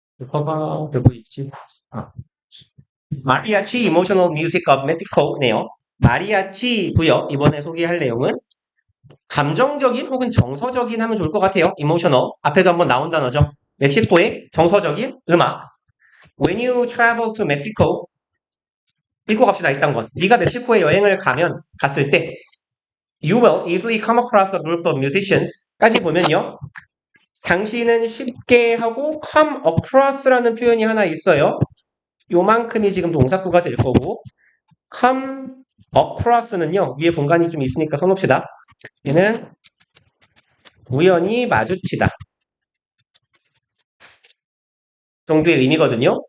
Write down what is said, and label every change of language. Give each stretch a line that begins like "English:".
Korean: 봐봐, 되고 있지. 아, 마리아치 이모셔널 뮤직 of 메xi코네요. 마리아치 구역, 이번에 소개할 내용은 감정적인 혹은 정서적인 하면 좋을 것 같아요. 이모셔널. 앞에도 한번 나온 단어죠. 멕시코의 정서적인 음악.
English: When you travel to Mexico,
Korean: 읽고 갑시다. 일단 건. 네가 멕시코에 여행을 갔을 때
English: You will easily come across a group of musicians 까지 보면요.
Korean: 당신은 쉽게 하고 come across라는 표현이 하나 있어요. 요만큼이 지금 동사구가 될 거고 come across는요. 위에 공간이 좀 있으니까 써놓읍시다. 얘는 우연히 마주치다 정도의 의미거든요.